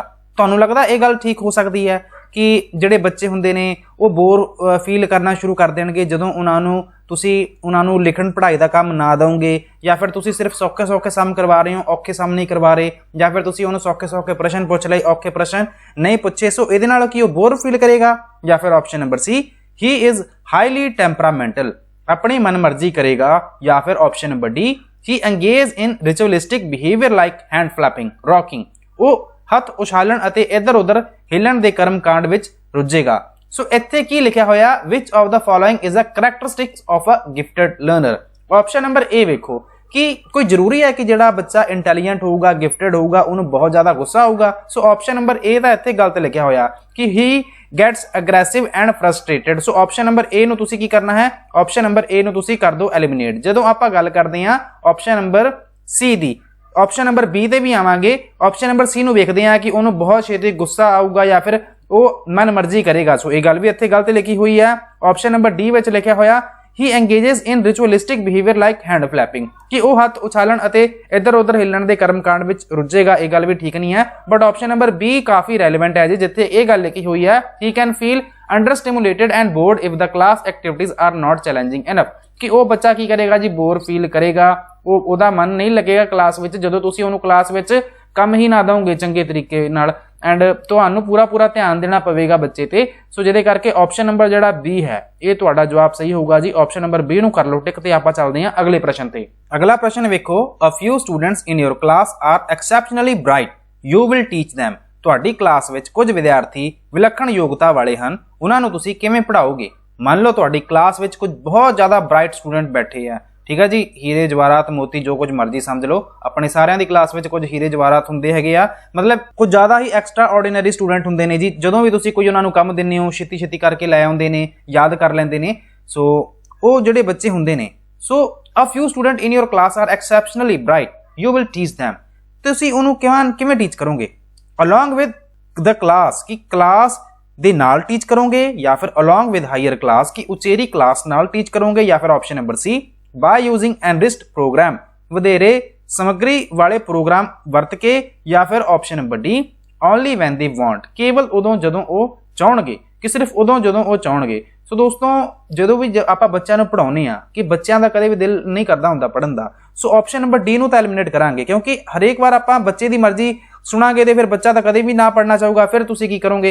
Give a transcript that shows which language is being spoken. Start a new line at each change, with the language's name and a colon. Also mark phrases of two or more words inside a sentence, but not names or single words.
Punjabi: ਤੁਹਾਨੂੰ ਲੱਗਦਾ ਇਹ ਗੱਲ ਠੀਕ ਹੋ ਸਕਦੀ ਹੈ ਕਿ ਜਿਹੜੇ ਬੱਚੇ ਹੁੰਦੇ ਨੇ ਉਹ
English: bore feel
Punjabi: ਕਰਨਾ ਸ਼ੁਰੂ ਕਰ ਦੇਣਗੇ ਜਦੋਂ ਤੁਸੀਂ ਉਹਨਾਂ ਨੂੰ ਲਿਖਣ ਪੜ੍ਹਾਈ ਦਾ ਕੰਮ ਨਾ ਦਿਓਗੇ, ਜਾਂ ਫਿਰ ਤੁਸੀਂ ਸਿਰਫ ਸੌਖੇ ਸਮ ਕਰਵਾ ਰਹੇ ਹੋ, ਔਖੇ ਸਮ ਨਹੀਂ ਕਰਵਾ ਰਹੇ, ਜਾਂ ਫਿਰ ਤੁਸੀਂ ਉਹਨੂੰ ਸੌਖੇ ਪ੍ਰਸ਼ਨ ਪੁੱਛ ਲਏ, ਔਖੇ ਪ੍ਰਸ਼ਨ ਨਹੀਂ ਪੁੱਛੇ। ਸੋ ਇਹਦੇ ਨਾਲ ਕੀ ਉਹ
English: bore feel
Punjabi: ਕਰੇਗਾ? ਜਾਂ ਫਿਰ
English: option number C, he is highly temperamental,
Punjabi: ਆਪਣੀ ਮਨਮਰਜ਼ੀ ਕਰੇਗਾ। ਜਾਂ ਫਿਰ
English: option number D, he engage in ritualistic behavior like hand flapping, rocking,
Punjabi: ਉਹ ਹੱਥ ਉਛਾਲਣ ਅਤੇ ਇੱਧਰ ਉੱਧਰ ਹਿੱਲਣ ਦੇ ਕਰਮ ਕਾਂਡ ਵਿੱਚ ਰੁੱਝੇਗਾ। ਸੋ ਇੱਥੇ ਕੀ ਲਿਖਿਆ ਹੋਇਆ?
English: which of the following is a characteristics of a gifted learner? option number A
Punjabi: ਵੇਖੋ, ਕਿ ਕੋਈ ਜ਼ਰੂਰੀ ਹੈ ਕਿ ਜਿਹੜਾ ਬੱਚਾ ਇੰਟੈਲੀਜੈਂਟ ਹੋਊਗਾ, ਗਿਫਟਡ ਹੋਊਗਾ, ਉਹਨੂੰ ਬਹੁਤ ਜ਼ਿਆਦਾ ਗੁੱਸਾ ਆਊਗਾ? ਸੋ
English: option number A
Punjabi: ਦਾ ਇੱਥੇ ਗਲਤ ਲਿਖਿਆ ਹੋਇਆ ਕਿ
English: he gets aggressive and frustrated.
Punjabi: ਸੋ
English: option number A
Punjabi: ਨੂੰ ਤੁਸੀਂ ਕੀ ਕਰਨਾ ਹੈ?
English: option number A
Punjabi: ਨੂੰ ਤੁਸੀਂ ਕਰ ਦਿਓ ਐਲੀਮੀਨੇਟ। ਜਦੋਂ ਆਪਾਂ ਗੱਲ ਕਰਦੇ ਹਾਂ
English: option number C
Punjabi: ਦੀ,
English: option number B
Punjabi: ਤੇ ਵੀ ਆਵਾਂਗੇ।
English: option number C
Punjabi: ਨੂੰ ਵੇਖਦੇ ਹਾਂ ਕਿ ਉਹਨੂੰ ਬਹੁਤ ਛੇਤੀ ਗੁੱਸਾ ਆਊਗਾ ਜਾਂ ਫਿਰ ਉਹ ਮਨ ਮਰਜ਼ੀ ਕਰੇਗਾ। ਸੋ ਇਹ ਗੱਲ ਵੀ ਇੱਥੇ ਗਲਤ ਲਿਖੀ ਹੋਈ ਹੈ।
English: option number D
Punjabi: ਵਿੱਚ ਲਿਖਿਆ ਹੋਇਆ
English: he engages in ritualistic behavior like hand flapping,
Punjabi: ਕਿ ਉਹ ਹੱਥ ਉਛਾਲਣ ਅਤੇ ਇੱਧਰ ਉੱਧਰ ਹਿੱਲਣ ਦੇ ਕਰਮਕਾਂਡ ਵਿੱਚ ਰੁੱਝੇਗਾ। ਇਹ ਗੱਲ ਵੀ ਠੀਕ ਨਹੀਂ ਹੈ।
English: but option number B
Punjabi: ਕਾਫੀ ਰੈਲੇਵੈਂਟ ਹੈ ਜੀ, ਜਿੱਥੇ ਇਹ ਗੱਲ ਲਿਖੀ ਹੋਈ ਹੈ
English: he can feel under stimulated and bored if the class activities are not challenging enough,
Punjabi: ਕਿ ਉਹ ਬੱਚਾ ਕੀ ਕਰੇਗਾ ਜੀ?
English: bore feel
Punjabi: ਕਰੇਗਾ, ਉਹਦਾ ਮਨ ਨਹੀਂ ਲੱਗੇਗਾ ਕਲਾਸ ਵਿੱਚ ਜਦੋਂ ਤੁਸੀਂ ਉਹਨੂੰ ਕਲਾਸ ਵਿੱਚ ਕੰਮ ਹੀ ਨਾ ਦਿਓਗੇ ਚੰਗੇ ਤਰੀਕੇ ਨਾਲ। ਐਂਡ ਤੁਹਾਨੂੰ ਪੂਰਾ ਧਿਆਨ ਦੇਣਾ ਪਵੇਗਾ ਬੱਚੇ ਤੇ। ਸੋ ਜਿਹਦੇ ਕਰਕੇ
English: option number
Punjabi: ਜਿਹੜਾ ਬੀ ਹੈ ਇਹ ਤੁਹਾਡਾ ਜਵਾਬ ਸਹੀ ਹੋਊਗਾ ਜੀ।
English: option number B
Punjabi: ਨੂੰ ਕਰ ਲਓ ਟਿਕ ਤੇ ਆਪਾਂ ਚੱਲਦੇ ਹਾਂ ਅਗਲੇ ਪ੍ਰਸ਼ਨ ਤੇ। ਅਗਲਾ ਪ੍ਰਸ਼ਨ ਵੇਖੋ,
English: a few students in your class are exceptionally bright, you will teach them,
Punjabi: ਤੁਹਾਡੀ ਕਲਾਸ ਵਿੱਚ ਕੁਝ ਵਿਦਿਆਰਥੀ ਵਿਲੱਖਣ ਯੋਗਤਾ ਵਾਲੇ ਹਨ, ਉਹਨਾਂ ਨੂੰ ਤੁਸੀਂ ਕਿਵੇਂ ਪੜ੍ਹਾਓਗੇ? ਮੰਨ ਲਓ ਤੁਹਾਡੀ ਕਲਾਸ ਵਿੱਚ ਕੁਝ ਬਹੁਤ ਜ਼ਿਆਦਾ
English: bright student
Punjabi: ਬੈਠੇ ਆ, ਠੀਕ ਹੈ ਜੀ, ਹੀਰੇ ਜਵਾਹਰਾਤ ਮੋਤੀ ਜੋ ਕੁਝ ਮਰਜ਼ੀ ਸਮਝ ਲਓ। ਆਪਣੇ ਸਾਰਿਆਂ ਦੀ ਕਲਾਸ ਵਿੱਚ ਕੁਝ ਹੀਰੇ ਜਵਾਹਰਾਤ ਹੁੰਦੇ ਹੈਗੇ ਆ, ਮਤਲਬ ਕੁਝ ਜ਼ਿਆਦਾ ਹੀ
English: extra ordinary student
Punjabi: ਹੁੰਦੇ ਨੇ ਜੀ। ਜਦੋਂ ਵੀ ਤੁਸੀਂ ਕੋਈ ਉਹਨਾਂ ਨੂੰ ਕੰਮ ਦਿੰਦੇ ਹੋ ਛੇਤੀ ਕਰਕੇ ਲੈ ਆਉਂਦੇ ਨੇ, ਯਾਦ ਕਰ ਲੈਂਦੇ ਨੇ। ਸੋ ਉਹ ਜਿਹੜੇ ਬੱਚੇ ਹੁੰਦੇ ਨੇ, ਸੋ
English: a few student in your class are exceptionally bright, you will teach them,
Punjabi: ਤੁਸੀਂ ਉਹਨੂੰ ਕਿਵੇਂ ਟੀਚ ਕਰੋਗੇ?
English: along with the class,
Punjabi: ਕਿ ਕਲਾਸ ਦੇ ਨਾਲ ਟੀਚ ਕਰੋਗੇ, ਜਾਂ ਫਿਰ
English: along with higher class,
Punjabi: ਕਿ ਉਚੇਰੀ ਕਲਾਸ ਨਾਲ ਟੀਚ ਕਰੋਗੇ। ਜਾਂ ਫਿਰ
English: option number C, by using enriched program,
Punjabi: ਵਧੇਰੇ ਸਮੱਗਰੀ ਵਾਲੇ ਪ੍ਰੋਗਰਾਮ ਵਰਤ ਕੇ। ਜਾਂ ਫਿਰ
English: option number D, only when they want,
Punjabi: ਕੇਵਲ ਉਦੋਂ ਜਦੋਂ ਉਹ ਚਾਹਣਗੇ, ਕਿ ਸਿਰਫ ਉਦੋਂ ਜਦੋਂ ਉਹ ਚਾਹਣਗੇ। ਸੋ ਦੋਸਤੋ, ਜਦੋਂ ਵੀ ਆਪਾਂ ਬੱਚਿਆਂ ਨੂੰ ਪੜਾਉਨੇ ਆ ਕਿ ਬੱਚਿਆਂ ਦਾ ਕਦੇ ਵੀ ਦਿਲ ਨਹੀਂ ਕਰਦਾ ਹੁੰਦਾ ਪੜ੍ਹਨ ਦਾ, ਸੋ
English: option number D
Punjabi: ਨੂੰ ਤਾਂ ਐਲੀਮੀਨੇਟ ਕਰਾਂਗੇ, ਕਿਉਂਕਿ ਹਰੇਕ ਵਾਰ ਆਪਾਂ ਬੱਚੇ ਦੀ ਮਰਜ਼ੀ ਸੁਣਾਂਗੇ ਤੇ ਫਿਰ ਬੱਚਾ ਤਾਂ ਕਦੇ ਵੀ ਨਾ ਪੜ੍ਹਨਾ ਚਾਹੂਗਾ। ਫਿਰ ਤੁਸੀਂ ਕੀ ਕਰੋਗੇ?